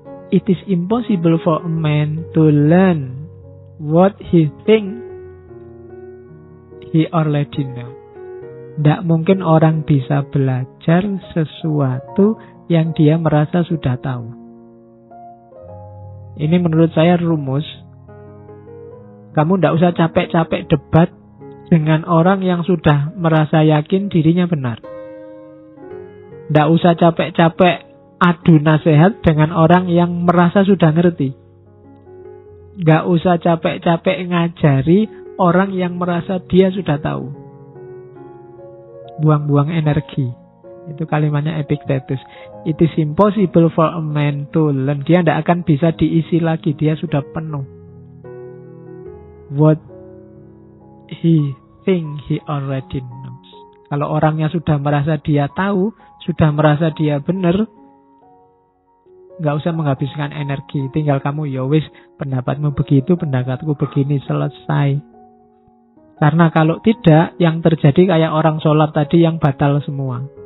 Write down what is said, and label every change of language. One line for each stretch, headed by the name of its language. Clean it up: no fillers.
English: It is impossible for a man to learn what he think he already know.
Indonesian: Tidak mungkin orang bisa belajar sesuatu yang dia merasa sudah tahu. Ini menurut saya rumus. Kamu tidak usah capek-capek debat dengan orang yang sudah merasa yakin dirinya benar. Tidak usah capek-capek adu nasihat dengan orang yang merasa sudah ngerti. Tidak usah capek-capek ngajari orang yang merasa dia sudah tahu. buang-buang energi. Itu kalimatnya Epictetus.
English: It is impossible for a man to learn.
Indonesian: Dia tidak akan bisa diisi lagi. Dia sudah penuh.
English: What he think he already knows.
Indonesian: Kalau orangnya sudah merasa dia tahu, sudah merasa dia benar, nggak usah menghabiskan energi. Tinggal kamu,
Javanese: ya wis,
Indonesian: pendapatmu begitu, pendapatku begini, selesai. Karena kalau tidak, yang terjadi kayak orang sholat tadi yang batal semua.